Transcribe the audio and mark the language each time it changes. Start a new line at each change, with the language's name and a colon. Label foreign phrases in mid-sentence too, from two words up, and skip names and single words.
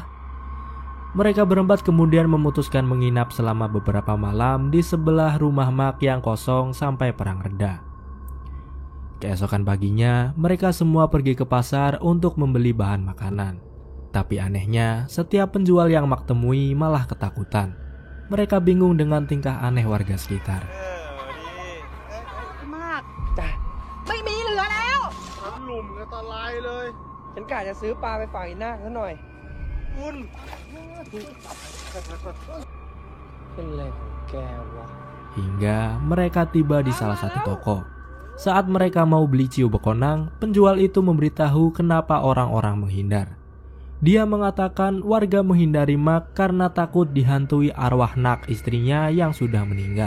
Indonesian: Mereka berempat kemudian memutuskan menginap selama beberapa malam di sebelah rumah Mak yang kosong sampai perang reda. Keesokan paginya, mereka semua pergi ke pasar untuk membeli bahan makanan. Tapi anehnya, setiap penjual yang Mak temui malah ketakutan. Mereka bingung dengan tingkah aneh warga sekitar.
Thai: มากจ้ะไม่มีเหลือแล้วหลุมกันตะไลเลย ฉันกะจะซื้อปลาไปฝากอีนาคซะหน่อยคุณเป็นอะไรของแกวะ
Indonesian: Hingga mereka tiba di salah satu toko. Saat mereka mau beli ciu bekonang, penjual itu memberitahu kenapa orang-orang menghindar. Dia mengatakan warga menghindari Mak karena takut dihantui arwah Nak istrinya yang sudah meninggal.